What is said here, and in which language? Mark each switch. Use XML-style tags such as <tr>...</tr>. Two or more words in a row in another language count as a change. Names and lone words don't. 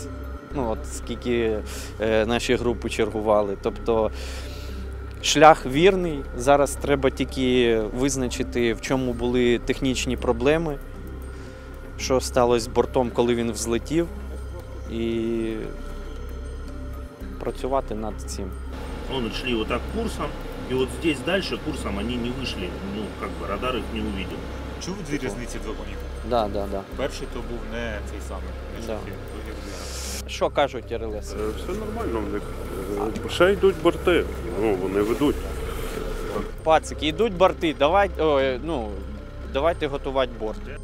<uk>Ну от скільки наші групи чергували. Тобто шлях вірний. Зараз треба тільки визначити, в чому були технічні проблеми, що сталося з бортом, коли він взлетів. І працювати над цим.</uk> <ru>Он шли вот так курсом, и вот здесь дальше курсом они не вышли, ну, как бы радар их не увидел.</ru> <uk>Чув дві різниці двох монітів?</uk> <ru>Да, да, да.</ru> <uk>Перший то був не цей самий, не</uk> <ru>Да.</ru> <uk>шахід, другий вже. Що кажуть РЛС? Все нормально в них. Ще йдуть борти, ну, вони ведуть. Пацики, йдуть борти, давайте готувати борт.</uk>